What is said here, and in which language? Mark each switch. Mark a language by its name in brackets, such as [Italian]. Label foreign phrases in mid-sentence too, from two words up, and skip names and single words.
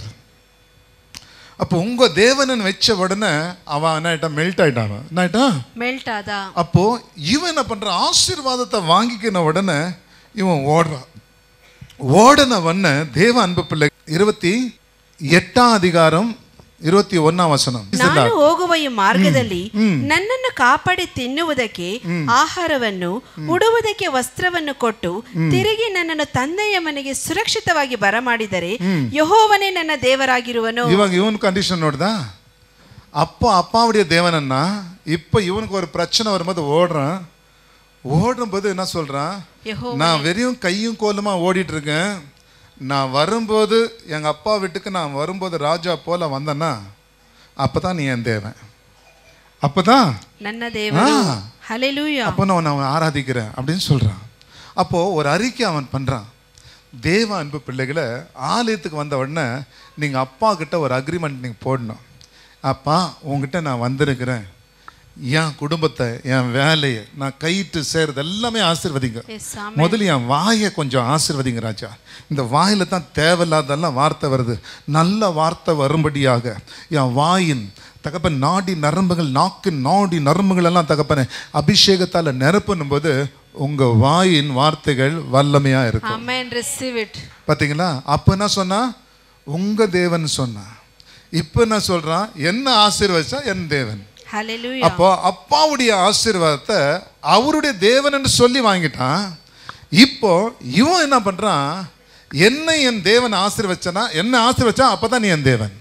[Tamil] அப்போ உங்க தேவன் வச்ச உடனே அவன் என்ன ஆயிட்டான்? மெல்ட் ஆயிட்டான். என்ன ஆயிட்டான்? மெல்ட் ஆதா. அப்போ இவன் என்ன பண்ற? ஆசீர்வாதத்தை வாங்கிக்கின உடனே இவன் ஓடுறான். ஓடன உடனே தேவ அன்பு பிள்ளை 28ஆம் அதிகாரம் 21ஆம் ವಚನ. [Kannada] ನಾನು ಹೋಗುವ ಮಾರ್ಗದಲ್ಲಿ ನನ್ನನ್ನು ಕಾಪಾಡಿ ತಿನ್ನುವುದಕ್ಕೆ ಆಹಾರವನ್ನು, ಉಡುವುದಕ್ಕೆ ವಸ್ತ್ರವನ್ನು ಕೊಟ್ಟು ತಿರುಗಿ ನನ್ನನ್ನು ತಂದೆಯ ಮನೆಗೆ ಸುರಕ್ಷಿತವಾಗಿ ಬರಮಾಡಿದರೆ ಯೆಹೋವನೇ ನನ್ನ ದೇವರಾಗಿರುವನು. [Tamil] இவங்க இவன் கண்டிஷன் ನೋಡ್ದா? அப்பா அப்பாவுடைய தேவனன்னா, இப்போ இவனுக்கு ஒரு பிரச்சனை வரும்போது ஓடும்போது என்ன சொல்றான்? நான் வெறும் கையும் கோலுமா ஓடிட்டு இருக்கேன், நான் வரும்போது எங்கள் அப்பா வீட்டுக்கு நான் வரும்போது ராஜா போல வந்தேன்னா அப்பதான் நீ என் தேவன், அப்பதான் [Kannada] ನನ್ನ ದೇವರು. [Tamil] ஹல்லேலூயா. அப்போ நான் அவன் ஆராதிக்கிறேன் அப்படின்னு சொல்றான். அப்போ ஒரு அறிக்கை அவன் பண்றான். தேவ அன்பு பிள்ளைகளை, ஆலயத்துக்கு வந்த உடனே நீங்க அப்பா கிட்ட ஒரு அக்ரிமெண்ட் நீங்க போடணும். அப்பா, உங்ககிட்ட நான் வந்திருக்கிறேன், என் குடும்பத்தை, என் வேலையை, நான் கையிட்டு சேர்றது எல்லாமே ஆசீர்வதிங்க. முதல்ல என் வாயை கொஞ்சம் ஆசீர்வதிங்க ராஜா. இந்த வாயில தான் தேவையில்லாதெல்லாம் வார்த்தை வருது. நல்ல வார்த்தை வரும்படியாக என் வாயின் தகப்பன் நாடி நரம்புகள், நாக்கின் நாடி நரம்புகள் எல்லாம் தகப்பனை அபிஷேகத்தால நிரப்பும் போது உங்க வாயின் வார்த்தைகள் வல்லமையா இருக்கும். ஆமென். [English] receive it. [Tamil] பாத்தீங்களா? அப்ப என்ன சொன்னா? உங்க தேவன் சொன்னா. இப்ப என்ன சொல்றான்? என்ன ஆசீர்வதிச்சா என் தேவன். ஹல்லேலூயா. அப்போ அப்பாவுடைய ஆசீர்வாதத்தை அவருடைய தேவன் என்று சொல்லி வாங்கிட்டான். இப்போ இவன் என்ன பண்றான்? என்ன என் தேவன் ஆசீர்வச்சனா, என்ன ஆசீர்வச்சா அப்பதான் நீ என் தேவன்.